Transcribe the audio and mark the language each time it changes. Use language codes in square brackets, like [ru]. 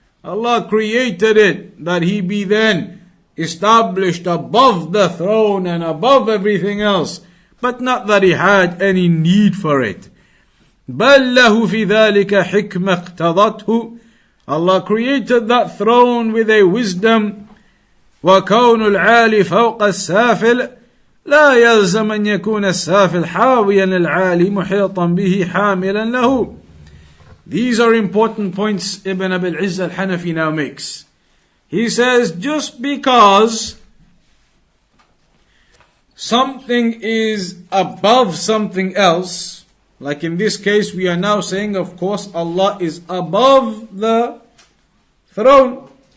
[en] Allah created it, that He be then established above the throne and above everything else, but not that He had any need for it. [ar] بَلْ لَهُ فِي ذَلِكَ حِكْمَ اقْتَضَتْهُ. [en] Allah created that throne with a wisdom. [ar] وَكَوْنُ الْعَالِ فَوْقَ السَّافِلِ لا يلزم أن يكون السافل حاويا للعالي محيطا به حاملا له. [en] These are important points Ibn Abil Izz Al Hanafi now makes. He says, just because something is above something else, like in this case we are now saying, of course, Allah is above the throne.